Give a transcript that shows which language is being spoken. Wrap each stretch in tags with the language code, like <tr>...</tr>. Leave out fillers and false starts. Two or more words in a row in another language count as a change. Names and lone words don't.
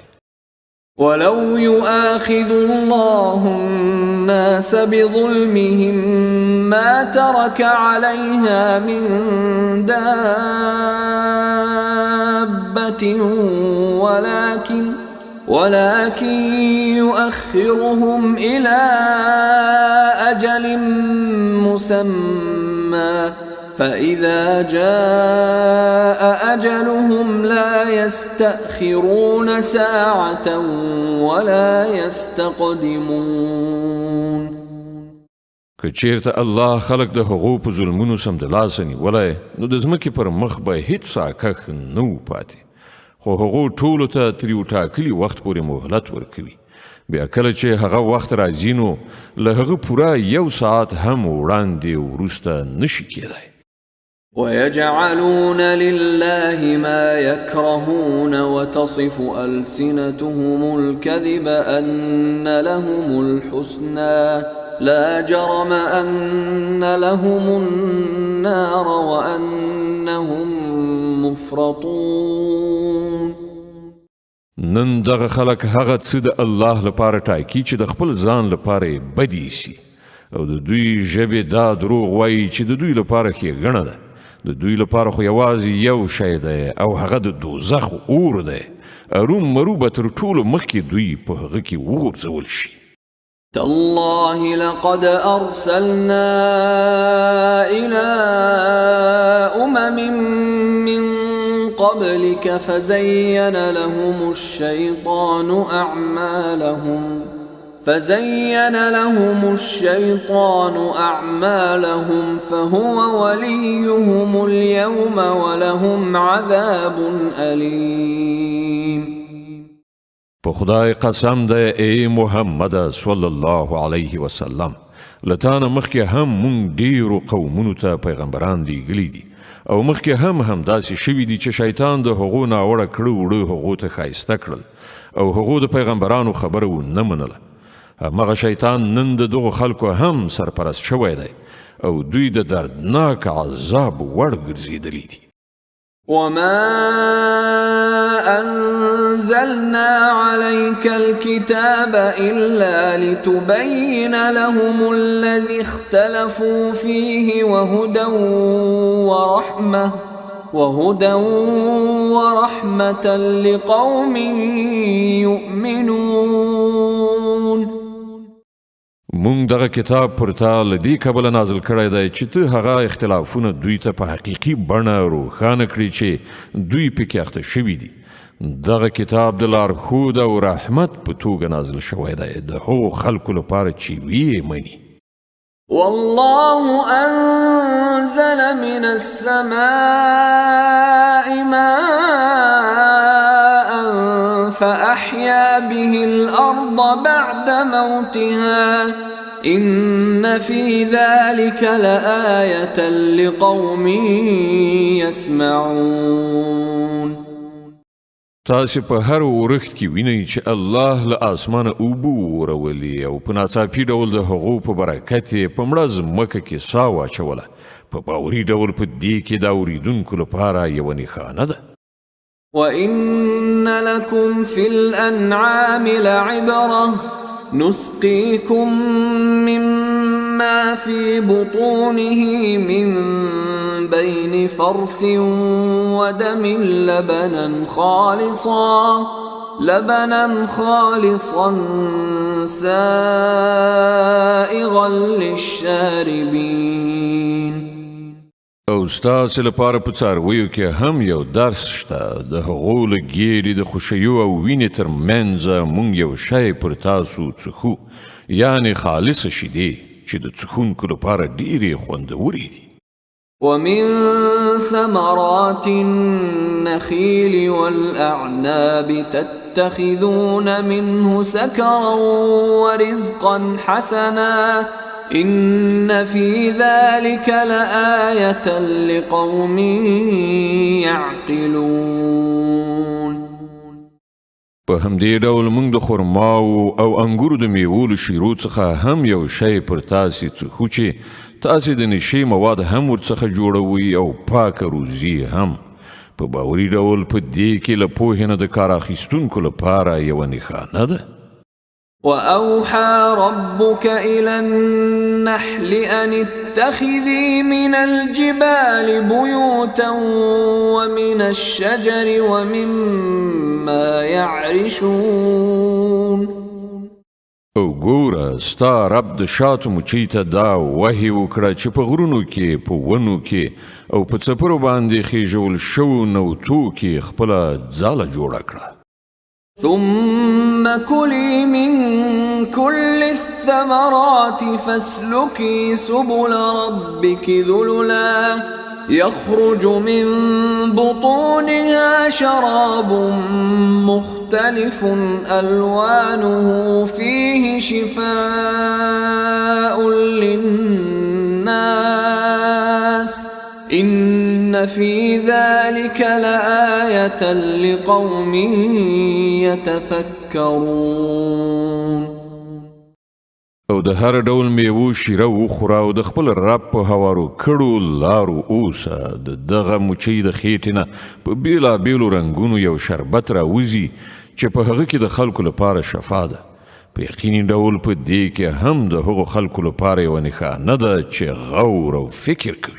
<ar>ولو يؤاخذ الله الناس بظلمهم ما ترك عليها من دابة ولكن يؤخرهم إلى أجل مسمى فإذا جاء أجلهم لا يستأخرون ساعة ولا يستقدمون.</ar> <ps>که چیرته الله خلق د هغو په ظلمونو سمدلاسه نیولی نو د ځمکې پر مخ به هیڅ ساکښ نه و پاتې. خو هغو ټولو ته تر یو ټاکلي وخت پورې مهلت ورکوي. بیا کله چې هغه وخت راځي نو له هغه پوره 1 ساعت هم وړاندې وروسته نشي کېدی.</ps> <ar>ويجعلون لله ما يكرهون وتصف ألسنتهم الكذب أن لهم الحسنى لا جرم أن لهم النار وأنهم مفرطون.</ar> <ps>نن دغه خلک هغه څه د الله لپاره ټاکي چې د خپل ځان لپاره بدی شي او د دوی ژبې دا دروغ وایي چې د دوی لپاره ښېګڼه ده. د دوی لپاره خو یوازې یو شی دی او هغه د دوزخ اور دی. ارومرو به تر ټولو مخکې دوی په هغه کې وغورځول شي.</ps> <ar>تالله لقد أرسلنا إلى أمم من قبلك فزين لهم الشيطان أعمالهم فهو وليهم اليوم ولهم عذاب أليم.</ar> <ps>په خدای قسم دی ای محمد</ps> <ar>صلی الله علیه وسلم</ar> <ps>لتانه مخکې هم مونږ ډیرو قومونو ته پیغمبران لیږلي دي او مخکې هم داسې شوي دي چې شیطان د هغو ناوړه کړه وړه هغو ته ښایسته کړل او هغو د پیغمبرانو خبره ونه منله. همغه شیطان نن د دغو خلکو هم سرپرست شوی دی او دوی د دردناک عذاب وړ ګرځېدلي دي.</ps> <ar>وما أنزلنا عليك الكتاب إلا لتبين لهم الذي اختلفوا فيه وهدى ورحمة لقوم يؤمنون.</ar> <ps>مونږ دغه کتاب پر تا له دې کبله نازل کړی دی چې ته هغه اختلافونه دوی ته په حقیقي بڼه روښانه کړي چې دوی پکې اخته شوي دي. دغه کتاب د لارښود او رحمت په توګه نازل شوی دی د هغو خلکو لپاره چې ویې مني.</ps> <ar>والله أنزل من السماء ماء فأحيا به الأرض بعد موتها إن في ذلك لآية لقوم يسمعون.</ar> <ps>تاسې په هر ورښت کې وینئ چې الله له اسمانه اوبه ورولي او په ناڅاپي ډول د هغو په برکت یې په مړه ځمکه کې ساه واچوله. په باوري ډول په دې کې د اورېدونکو لپاره یوه نښانه ده.</ps> <ar>وإن لكم في الأنعام لعبرة نسقيكم مما في بطونه من بين فرث ودم لبنا خالصا سائغا للشاربين.</ar> <ps>او ستاسې لپاره په څارویو کې هم یو درس شته. د هغو له ګیرې د خوشیو او وینې تر منځه مونږ یو شی پر تاسو څښو، یعنې خالصه شیدې چې د څښونکو لپاره ډېرې خوندورې دي.</ps> <ar>ومن ثمرات النخيل والأعناب تتخذون منه سكرا ورزقا حسنا إن في ذلك لآية لقوم يعقلون.</ar> <ps>په همدې ډول موږ د خرماو او انګورو د میوو له شیرو څخه هم یو شی پر تاسې څښو چې تاسې د نشې مواد هم ورڅخه جوړوئ او پاکه روزي هم. په باوري ډول په دې کې له پوهې نه د کار اخیستونکو لپاره یوه نښانه ده.</ps> <ar>وأوحى ربك إلى النحل أن اتخذي من الجبال بيوتا ومن الشجر ومما يعرشون.</ar> <ps>او ګوره ستا رب د شاتو مچۍ ته دا وحي وکړه چې په غرونو کې په ونو کې او په څپرو باندې خیژول شوو نوتو کې خپله ځاله جوړه کړه.</ps> <ar>ثم كلي من كل الثمرات فاسلكي سبل ربك ذللا يخرج من بطونها شراب مختلف ألوانه فيه شفاء للناس إن في ذلك لآية لقوم يتفكرون.</ar> <ps>او د هر ډول میوو شیره وخوره او د خپل رب په هوارو کړو لارو اوسه. د دغه مچۍ د خېټې نه په بېلابېلو رنګونو یو شربت راوځي چې په هغه کې د خلکو لپاره شفا ده. په یقیني ډول په دې کې هم د هغو خلکو لپاره یوه نښانه ده چې غور او فکر کوي.</ps>